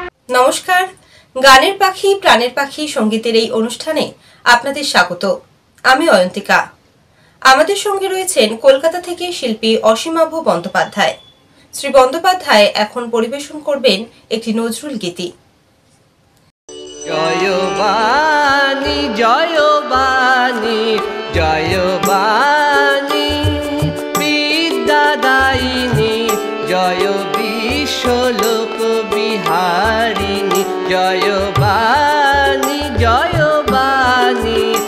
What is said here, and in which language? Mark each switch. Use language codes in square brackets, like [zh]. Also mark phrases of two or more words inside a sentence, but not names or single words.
[bn] নমস্কার, গানের পাখি প্রাণের পাখি সঙ্গীতের এই অনুষ্ঠানে আপনাদের স্বাগত। আমি অয়ন্তিকা। আমাদের সঙ্গে রয়েছেন কলকাতা থেকে শিল্পী অসীমাভ বন্দ্যোপাধ্যায়। শ্রী বন্দ্যোপাধ্যায় এখন পরিবেশন করবেন একটি নজরুল গীতি। জয়বাণী জয়বাণী জয়বাণী বিদ্যাদায়িনী জয় বিশ্বলোক বিহারিণী জয়বাণী জয়বাণী